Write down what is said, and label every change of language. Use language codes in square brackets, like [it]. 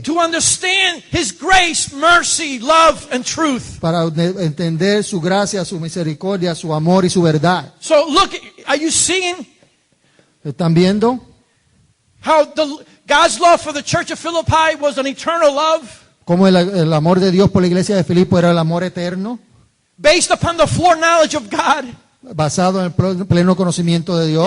[en] To understand His grace, mercy, love, and truth. [es] Para entender su gracia, su misericordia, su amor y su verdad. [en] So look, are you seeing [es] ¿Están viendo? [en] how God's love for the church of Philippi was an eternal love [es] Cómo el amor de Dios por la iglesia de Filipo era el amor eterno, [en] based upon the foreknowledge of God [es] basado en el pleno conocimiento de Dios.